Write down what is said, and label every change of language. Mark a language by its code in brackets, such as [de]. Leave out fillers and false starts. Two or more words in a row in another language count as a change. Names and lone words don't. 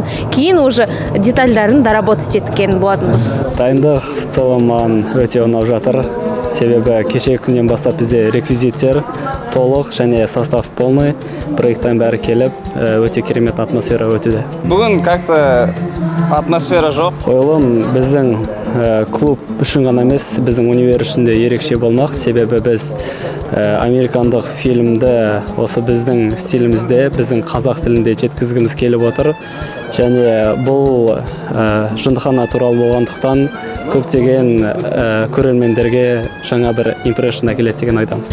[kk] Кейін уже детальдарын доработать еткен болатынбыз. Дайындық [ru] в целом [kk] маған өте ұнап жатыр. Себебі кешегі күннен бастап бізде реквизиттер толық және [ru] состав полный, [kk] проекттан бәрі келіп, өте керемет атмосфера өтуде. Бүгін как-то атмосфера жоқ. Қойылым біздің клуб үшін ғана емес, біздің универ үшін де ерекше болмақ. Себебі біз американдық фильмді осы біздің стилімізде, біздің қазақ тілінде жеткізгіміз келіп отыр. Және бұл жындыхана туралы болғандықтан көптеген көрермендерге жаңа бір импрессион әкеледі деген ойдамыз.